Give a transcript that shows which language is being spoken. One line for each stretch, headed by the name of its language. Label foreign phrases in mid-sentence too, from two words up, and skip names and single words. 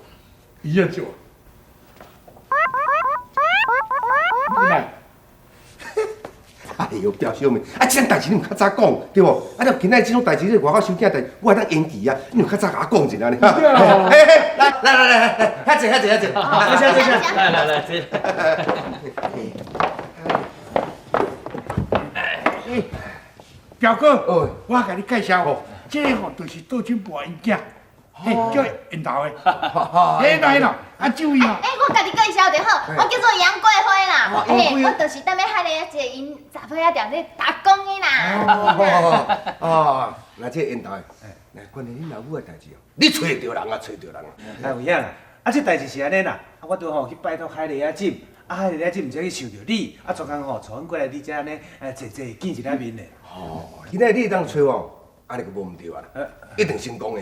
Min Nan Chinese: 伊啊做。你来。哎呦，表兄妹，啊，这件代志你唔较早讲，对无？啊，你今仔这种代志，你外口收囝代，我会当延期啊，你唔较早甲我讲一下呢？嘿嘿，来，遐坐，坐下。来，这。表哥，哦我甲你介绍哦，这个吼就是杜金博因囝，嘿，叫缘投的，嘿啦，啊，这位哦，我甲你介绍就好，我叫做杨桂花啦。杨桂花我就是踮咧海里一个因杂货仔店咧打工的啦。哦，那这缘投的，那关于恁老母的代志哦，你找着人啊，找着人啊。哎有影啦，这代志是安尼啦，我都去拜托海丽仔姐，海丽仔姐毋知去想着你，专工带阮过来你遮安尼，坐见一下面嘞。哦，今仔你当找我，安尼就无毋对啊啦，一定成功的。